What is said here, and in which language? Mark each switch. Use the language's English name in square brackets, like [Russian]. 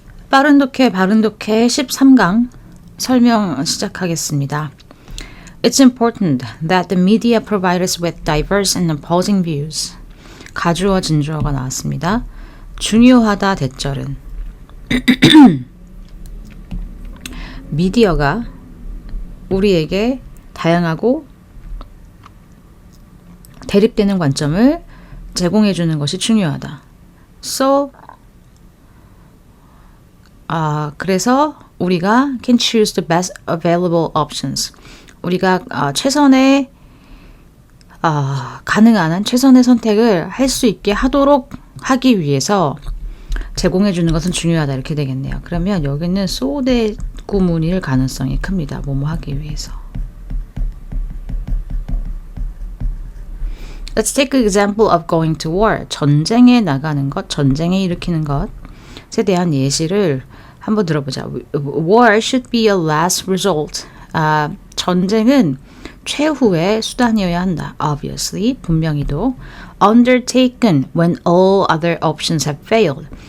[Korean] 빠른 독해, 바른 독해 13강 설명 시작하겠습니다. [English] It's important that the media provide us with diverse and opposing views. [Korean] 가주어, 진주어가 나왔습니다. 중요하다 대절은 미디어가 우리에게 다양하고 대립되는 관점을 제공해주는 것이 중요하다. [English] So, [Korean] 그래서 우리가 [English] can choose the best available options. [Korean] 우리가 최선의 가능한 한 최선의 선택을 할 수 있게 하기 위해서 제공해주는 것은 중요하다 이렇게 되겠네요. 그러면 여기는 so 대 구문일 가능성이 큽니다. 뭐뭐 하기 위해서. [English] Let's take an example of going to war. [Korean] 전쟁에 나가는 것, 전쟁에 일으키는 것에 대한 예시를 한번 들어보자. [English] War should be a last result. [Korean] 전쟁은 최후의 수단이어야 한다. [English] Obviously, [Korean] 분명히도. [English] Undertaken when all other options have failed.